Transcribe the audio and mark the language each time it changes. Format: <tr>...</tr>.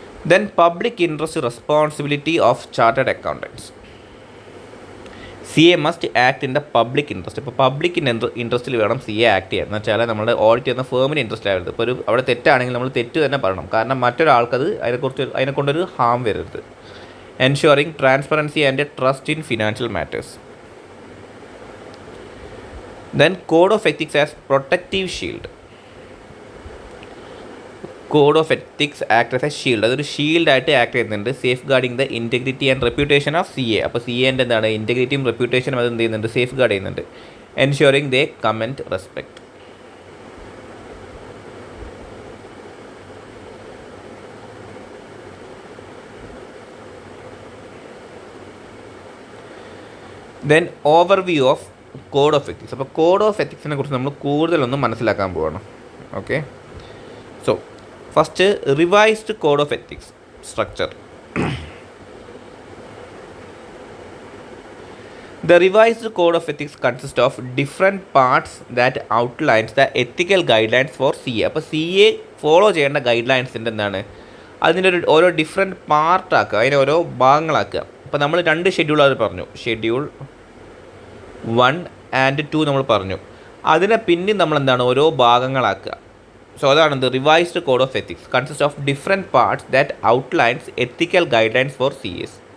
<en>Then public interest responsibility of chartered accountants. CA must act in the public interest.</en> <ml>ഇപ്പോൾ public ഇൻട്രസ്റ്റിൽ വേണം CA act ചെയ്യാൻ. എന്ന് വെച്ചാൽ നമ്മുടെ ഓഡിറ്റ് ചെയ്യുന്ന ഫേമിന് ഇൻട്രസ്റ്റ് ആവരുത്. ഇപ്പോൾ അവിടെ തെറ്റാണെങ്കിൽ നമ്മൾ തെറ്റ് തന്നെ പറയണം, കാരണം മറ്റൊരാൾക്കത് അതിനെക്കൊണ്ടൊരു ഹാം വരരുത്.</ml> <en>Ensuring transparency and trust in financial matters. Then code of ethics as protective shield. Code of ethics act as a shield.</en> <ml>അതൊരു ഷീൽഡായിട്ട് ആക്ട് ചെയ്യുന്നുണ്ട്.</ml> <en>Safeguarding the integrity and reputation of CA.</en> <ml>അപ്പോൾ CAൻ്റെ എന്താണ് ഇൻറ്റഗ്രിറ്റിയും റെപ്യൂട്ടേഷനും അത് എന്ത് ചെയ്യുന്നുണ്ട്, safe guard ചെയ്യുന്നുണ്ട്.</ml> <en>Ensuring they command respect. Then overview of code of ethics.</en> <ml>അപ്പോൾ code of എത്തിക്സിനെ കുറിച്ച് നമ്മൾ കൂടുതലൊന്നും മനസ്സിലാക്കാൻ പോവാണ്. Okay.</ml> <en>So first revised code of ethics structure. The revised code of ethics consists of different parts that outlines the ethical guidelines for CA.</en> <ml>അപ്പോൾ CA follow ചെയ്യേണ്ട guide എന്താണ്, അതിൻ്റെ ഓരോ ഡിഫറെൻറ്റ് പാർട്ടാക്കുക, അതിനെ ഓരോ ഭാഗങ്ങളാക്കുക. അപ്പോൾ നമ്മൾ 2 ഷെഡ്യൂൾ അത് പറഞ്ഞു, ഷെഡ്യൂൾ 1 and 2 നമ്മൾ പറഞ്ഞു. അതിനെ പിന്നെ നമ്മൾ എന്താണ് ഓരോ ഭാഗങ്ങളാക്കുക. സോ അതാണ്</ml> <en>The revised code of ethics consist of different parts that outlines ethical guidelines for CAs.</en>